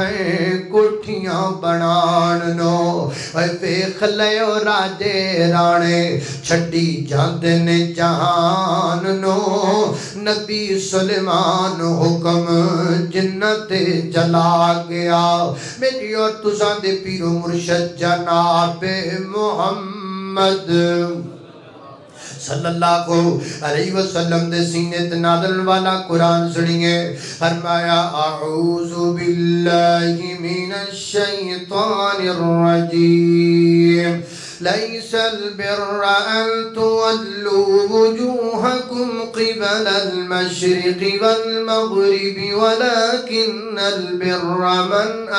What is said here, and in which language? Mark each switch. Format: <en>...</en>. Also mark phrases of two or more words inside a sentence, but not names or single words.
<pa>ہے کوٹھیاں بنان نوں ویکھ لیو راجے رانے چھڈی جاندے نے جہان نوں نبی سلیمان حکم جنات جلا گیا میری اور تساں دے پیر و مرشد جناب محمد</pa> <ar>صلى الله عليه وسلم</ar> <pa>دے سینے تے نازل والا قرآن سنیے فرمایا</pa> <ar>أعوذ بالله من الشيطان الرجيم ليس البر أن تولوا وجوهكم قبل المشرق والمغرب ولكن البر من</ar>